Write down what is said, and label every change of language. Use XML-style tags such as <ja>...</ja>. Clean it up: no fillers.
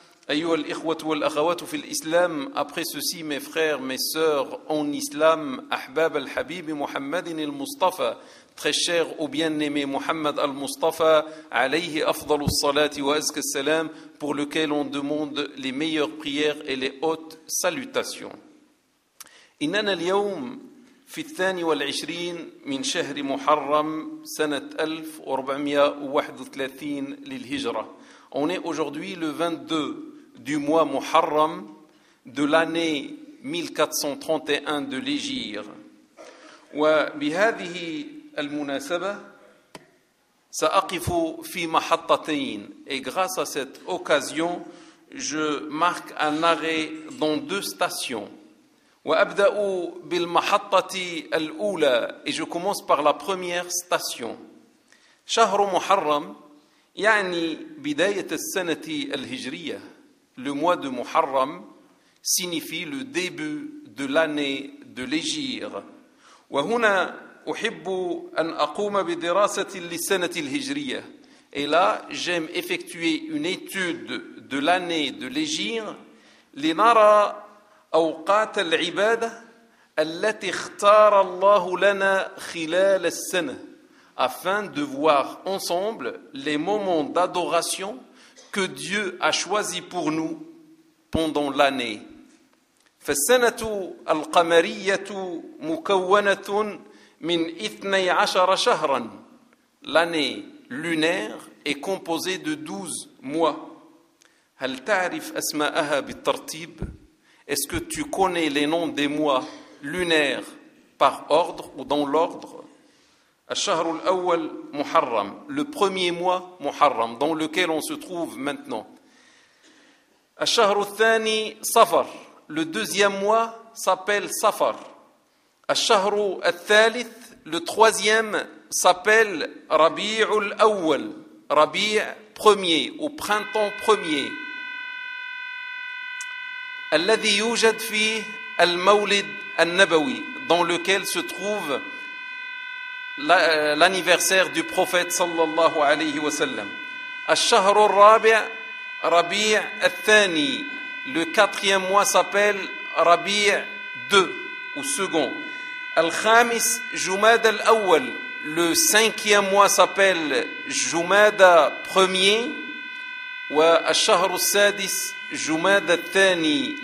<ar>ايها الاخوه والاخوات في الاسلام</ar> <fr>après ceci mes frères mes sœurs en islam</fr> <ar>احباب الحبيب محمد المصطفى</ar> <fr>très cher au bien-aimé</fr> <ar>محمد المصطفى عليه افضل الصلاه وازكى السلام</ar> <fr>pour lequel on demande les meilleures prières et les hautes salutations</fr> <ar>اننا اليوم في 22 من شهر محرم سنة 1431 للهجرة.</ar> <fr>On est aujourd'hui le 22 du mois Muharram de l'année 1431 de l'Hégire.</fr> <ar>وبهذه المناسبة سأقف في محطتين.</ar> <fr>Et grâce à cette occasion, je marque un arrêt dans deux stations.</fr> <ar>وأبدأ بالمحطة الأولى</ar> <fr>et je commence par la première station.</fr> <ar>شهر محرم يعني بداية السنة الهجرية.</ar> <fr>Le mois de Muharram signifie le début de l'année de l'Hégire.</fr> <ar>وهنا أحب أن أقوم بدراسة للسنة الهجرية.</ar> <fr>Et là, j'aime effectuer une étude de l'année de l'Hégire</fr> <ar>لنرى أوقات العبادة التي اختار الله لنا خلال السنة</ar> <fr>afin de voir ensemble les moments d'adoration que Dieu a choisi pour nous pendant l'année</fr> <ar>فالسنة القمرية مكونة من 12 شهرا.</ar> <fr>L'année lunaire est composée de 12 mois.</fr> <ar>هل تعرف أسماءها بالترتيب؟</ar> <fr>Est-ce que tu connais les noms des mois lunaires par ordre ou dans l'ordre?</fr> <ar>الشهر الأول محرم.</ar> <fr>Le premier mois محرم, dans lequel on se trouve maintenant.</fr> <ar>الشهر الثاني صفر.</ar> <fr>Le deuxième mois s'appelle Safar.</fr> <ar>الشهر الثالث,</ar> <fr>le troisième s'appelle Rabi'ul Awwal. Rabi' premier ou printemps premier.</fr> <ar>الذي يوجد فيه المولد النبوي,</ar> <fr>dans lequel se trouve l'anniversaire du prophète</fr> <ar>sallallahu alayhi wa sallam. الشهر الرابع Rabi' الثاني.</ar> <fr>Le quatrième mois s'appelle Rabi' 2 ou second.</fr> <ar>Al-Khamis Jumada al-Awwal.</ar> <fr>Le cinquième mois s'appelle Jumada 1er.</fr> <ar>Wa al-Shahr al-Sadis Jumada al-Thani.</ar>